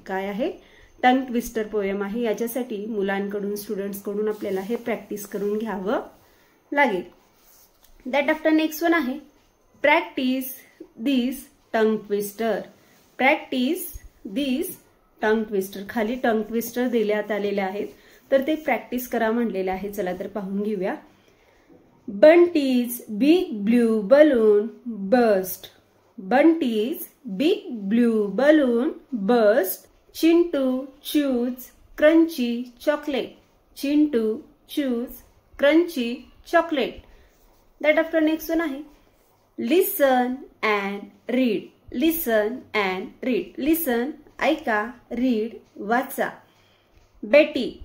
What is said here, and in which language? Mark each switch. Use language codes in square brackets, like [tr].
[mr] काय आहे, tongue twister poem आहे. याच्यासाठी मुलांकडून, स्टुडंट्सकडून आपल्याला हे प्रॅक्टिस करून घ्यावं लागेल. [en] that after next one [mr] आहे [en] Practice this tongue twister. Practice this tongue twister. [mr] खाली टंग ट्विस्टर देण्यात आलेले आहेत, तर ते प्रॅक्टिस करा म्हणलेले आहे. चला तर पाहून घेऊया. [en] Bunty's big blue balloon burst. Bunty's big blue balloon burst. Chintu choose crunchy chocolate. Chintu choose crunchy chocolate. That after next one आहे listen and read. Listen and read. Listen ऐका, read वाचा. Betty.